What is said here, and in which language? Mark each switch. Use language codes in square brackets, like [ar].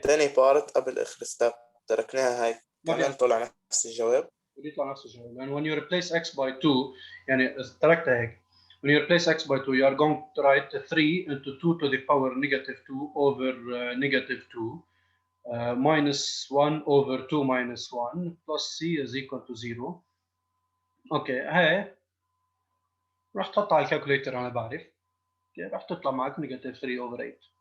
[ar] تاني بارت قبل آخر ستيب تركناها هاي ما كمان في طلع نفس الجواب. بيطلع نفس الجواب. [en] And when you replace x by 2 يعني [ar] تركتها هيك. [en] When you replace x by 2 you are going to write 3 into 2 to the power negative 2 over negative 2 minus 1 over 2 minus 1 plus c is equal to 0. [ar] اوكي هاي راح تحطها على الكالكوليتر انا بعرف. راح تطلع معك negative 3 over 8.